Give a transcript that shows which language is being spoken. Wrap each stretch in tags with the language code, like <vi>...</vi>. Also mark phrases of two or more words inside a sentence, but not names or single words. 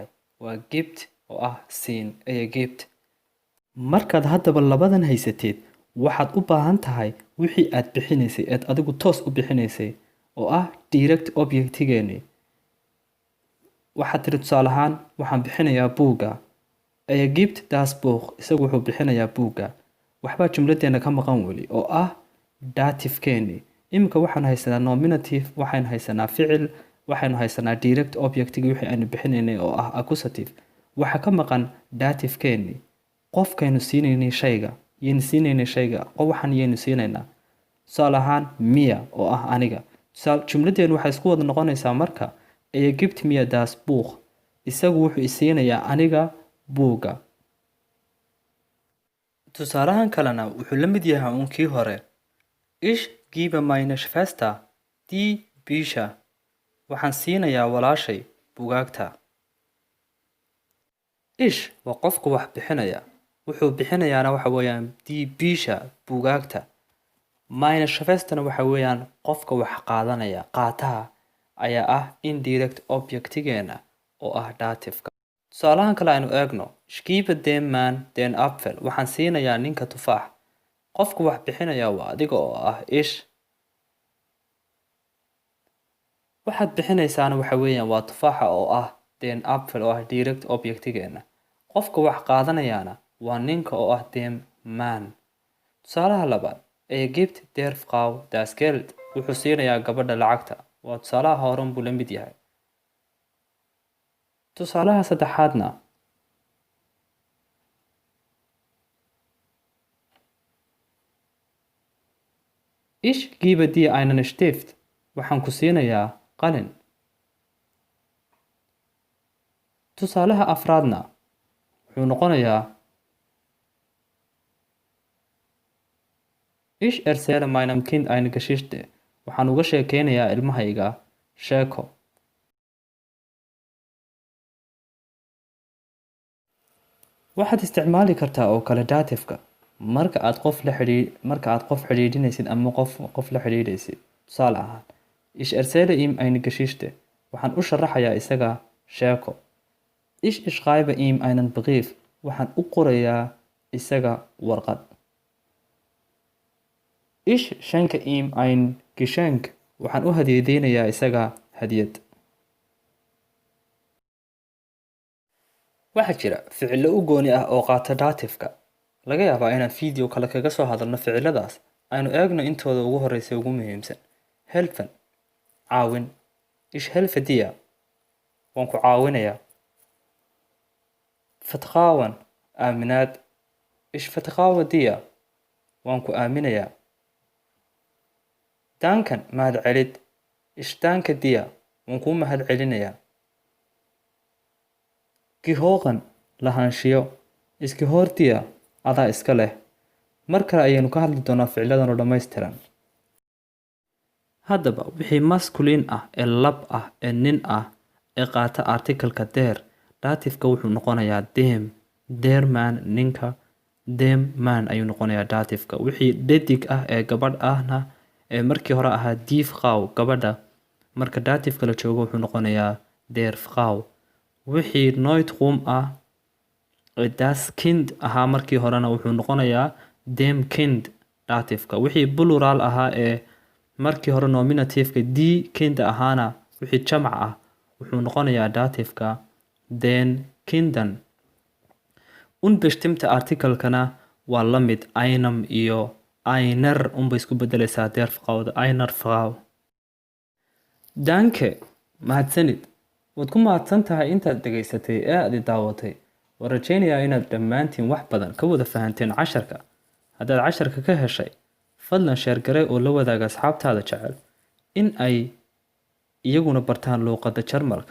<so>Waa gibt oo ah siin,</so> <de>aya gibt.</de> <so>Markaad haddaba labadan haysateed, waxaad u baahan tahay wixii aad bixinaysay eed adigu toos u bixinaysay oo ah</so> <en>direct objectigeeni.</en> <so>Waxaad tiri tusaale ahaan waxaan bixinayaa buugga.</so> <de>Aya gibt das Buch,</de> <so>isagu wuxuu bixinayaa buugga. Waxbaa jumladeena ka maqan weli oo ah datifkeeni. Iminka waxaan haysanaa nominative, waxaan haysanaa ficil, waxaynu haysanaa</so> <en>direct objectigi</en> <so>wixii aynu bixinaynay oo ah accusative. Waxa ka maqan datifkeeni. Qofkaynu siinaynay shayga, yaynu siinaynay shayga, waxaan yaynu siinaynaa. Tusaale ahaan mir oo ah aniga.</so> <de>Jumladeenu waxay isku wada noqonaysaa marka aya gibt mir das Buch.</de> <so>Isagu wuxuu isiinayaa aniga buugga. Tusaalahan kalena wuxuu la mid yahay unkii hore.</so> <de>Ich gebe meine Schwester die Bücher.</de> <so>Waxaan siinayaa walaashay buugaagta. Ich waa qofku wax bixinaya. Wuxuu bixinayaana waxa weeyaan</so> <de>die Bücher,</de> <so>buugaagta.</so> <de>Meine Schwesterna</de> <so>waxa weeyaan qofka wax qaadanaya, qaataha ayaa ah</so> <en>indirect objectigeena</en> <so>oo ah datifka. Tusaalahan kale aynu eegno.</so> <de>Ich gebe dem Mann den Apfel.</de> <so>Waxaan siinayaa ninka tufaax. Qofku wax bixinaya waa adiga oo ah ich. Waxaad bixinaysaana waxa weeyaan waa tufaaxa oo ah</so> <de>den Apfel</de> <so>oo ah</so> <en>direct objectigeena.</en> <so>Qofka wax qaadanayaana waa ninka oo ah</so> <de>dem Mann.</de> <so>Tusaalaha labaad,</so> <de>gibt der Frau das Geld.</de> <so>Wuxuu siinayaa gabadha lacagta. Waa tusaalaha horan buu la mid yahay. Tusaalaha saddexaadna,</so> <de>ich gebe dir einen Stift.</de> <so>Waxaan ku siinayaa qalin. Tusaalaha afraadna wuxuu noqonayaa</so> <de>ich erzähle meinem Kind eine Geschichte.</de> <so>Waxaan uga sheekeynayaa ilmahayga sheeko. Waxaad isticmaali kartaa oo kale datifka marka aad qof xidhiidhinaysid ama qof la xidhiidhaysid. Tusaale ahaan,</so> <de>ich erzähle ihm eine Geschichte.</de> <so>Waxaan u sharaxayaa isaga sheeko.</so> <de>Ich schreibe ihm einen Brief.</de> <so>Waxaan u qorayaa isaga warqad.</so> <de>Ich schenke ihm ein Geschenk.</de> <so>Waxaan u hadiyadeynayaa isaga hadiyad. Waxaa jira ficilo u gooni ah oo qaata datifka. Laga yaabaa inaan video kale kaga soo hadalno ficiladaas. Aynu eegno intooda ugu horreysay ugu muhiimsan.</so> <de>Helfen, caawin. Ich helfe dir.</de> <so>Waan ku caawinayaa. Vertrauen, aaminaad.</so> <de>Ich vertraue dir.</de> <so>Waan ku aaminayaa. Danken, mahad celid.</so> <de>Ich danke dir.</de> <so>Waan kuu mahad celinayaa. Gehören, lahaanshiyo.</so> <de>Ich gehöre dir.</de> <so>Adaa iska leh. Mar kale ayaynu ka hadli doonaa ficiladan oo dhammaystiran. Haddaba wixii masculine ah ee lab ah ee nin ah ee qaata artikalka der, datifka wuxuu noqonayaa dem.</so> <de>Der man,</de> <so>ninka.</so> <de>Dem man</de> <so>ayuu noqonayaa datifka. Wixii dhadig ah ee gabadh ahna ee markii hore ahaa</so> <de>die Frau</de> <so>gabadha, marka datifka la joogo wuxuu noqonayaa</so> <de>der Frau.</de> <so>Wixii Neutroom ah ee</so> <de>das Kind</de> <so>ahaa markii horena wuxuu noqonayaa</so> <de>dem Kind</de> <so>datifka. Wixii plural ahaa ee markii hore nominativeka</so> <de>die Kind</de> <so>ahaana wixii jamac ah wuxuu noqonayaa datifka</so> <de>den Kindern. Unbestimmte artikelkana</de> <so>waa la mid einem iyo einer unbay isku bedelaysaa</so> <de>der Frau, einer Frau.</de> <so>Danke, mahadsanid. Waad ku mahadsan tahay intaad dhegaysatay ee aad i daawatay. Waan rajaynayaa inaad dhammaantiin wax badan ka wada fahanteen casharka. Haddaad casharka ka heshay, fadlan sheer garee oo la wadaaga asxaabtaada jecel in ay iyaguna bartaan luuqadda Jarmalka.</so>